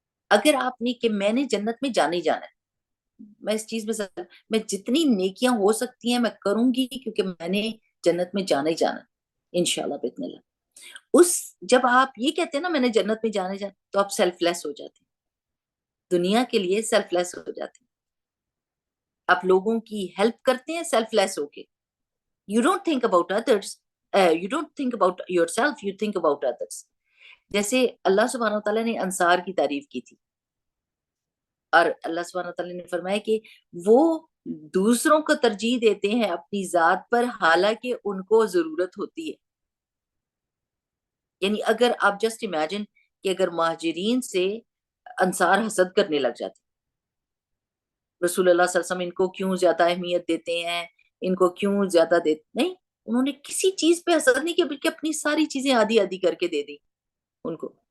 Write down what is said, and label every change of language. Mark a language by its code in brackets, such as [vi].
[ur] اگر آپ نے کہ میں نے جنت میں جانا ہی جانا ہے، میں اس چیز میں جتنی نیکیاں ہو سکتی ہیں میں کروں گی، کیونکہ میں نے جنت میں جانا ہی جانا ہے انشاءاللہ باذن اللہ. جب آپ یہ کہتے ہیں نا میں نے جنت میں جانا ہی جانا، تو آپ سیلف لیس ہو جاتے ہیں، دنیا کے لیے سیلف لیس ہو جاتے ہیں. آپ لوگوں کی ہیلپ کرتے ہیں سیلف لیس ہو کے. [en] You don't think about others. You don't think about yourself. You think about others. [ur] جیسے اللہ سبحانہ وتعالیٰ نے انصار کی تعریف کی تھی، اور اللہ سبحانہ وتعالیٰ نے فرمایا کہ وہ دوسروں کو ترجیح دیتے ہیں اپنی ذات پر، حالانکہ ان کو ضرورت ہوتی ہے. یعنی اگر آپ جسٹ امیجن کہ اگر مہاجرین سے انصار حسد کرنے لگ جاتے، رسول اللہ صلی اللہ علیہ وسلم ان کو کیوں زیادہ اہمیت دیتے ہیں، ان کو کیوں زیادہ دیتے نہیں، انہوں نے کسی چیز پہ حسد نہیں کیا، بلکہ اپنی ساری چیزیں آدھی آدھی کر کے دے دی ان کو.